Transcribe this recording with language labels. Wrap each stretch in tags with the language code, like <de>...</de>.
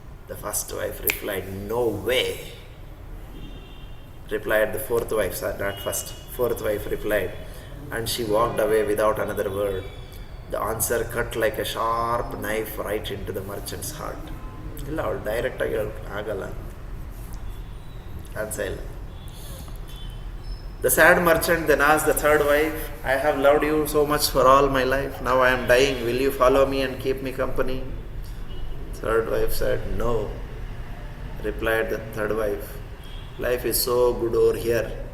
<en>The 1st wife replied, no way. Replied the 4th wife, not first. 4th wife replied, and she walked away without another word. The answer cut like a sharp knife right into the merchant's heart.</en> <kn>ಇಲ್ಲ ಅವಳು ಡೈರೆಕ್ಟಾಗಿ ಆಗಲ್ಲ, answer ಇಲ್ಲ.</kn> <en>The sad merchant then asked the 3rd wife, I have loved you so much for all my life. Now I am dying. Will you follow me and keep me company? 3rd wife said, no. Replied the 3rd wife, life is so good over here.</en>